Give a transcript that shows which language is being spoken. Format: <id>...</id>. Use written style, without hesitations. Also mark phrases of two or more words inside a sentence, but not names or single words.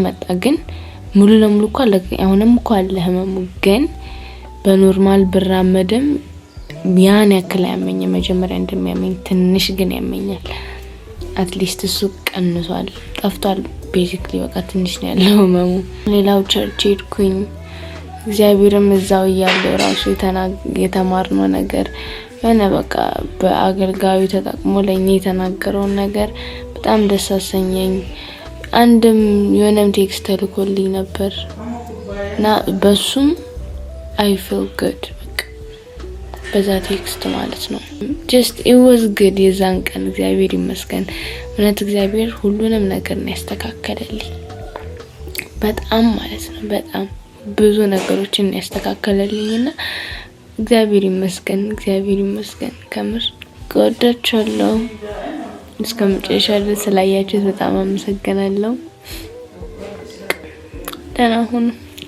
<am>መጣ፣ ግን ሙሉ ለሙሉ እኮ አለቀኝ። አሁንም እኮ አለ ህመሙ፣ ግን በኖርማል ብራመድም ያን ያክል ያመኝ መጀመሪያ እንደሚያመኝ ትንሽ ግን ያመኛል። አትሊስት እሱ ቀንሷል፣ ጠፍቷል። ቤዚክሊ በቃ ትንሽ ነው ያለው ህመሙ። ሌላው ቸርች ሄድኩኝ። እግዚአብሔርም እዛው እያለው ራሱ የተማርነው ነገር የሆነ በቃ በአገልጋዩ ተጠቅሞ ለኛ የተናገረውን ነገር በጣም ደስ አሰኘኝ። አንድም የሆነም ቴክስት ተልኮልኝ ነበር እና በሱም</am> <en>I feel good</en> <am>በዛ ቴክስት ማለት ነው። just</am> <en>it was good</en> <am>የዛን ቀን እግዚአብሔር ይመስገን። እውነት እግዚአብሔር ሁሉንም ነገር ነው ያስተካከለልኝ በጣም ማለት ነው። በጣም ብዙ ነገሮችን ያስተካከለልኝና እግዚአብሔር ይመስገን ከምር ጎዳቻለሁ። እስከመጨረሻ ድረስ ስላያችሁት በጣም አመሰግናለሁ። ደህና ሁኑ።</am>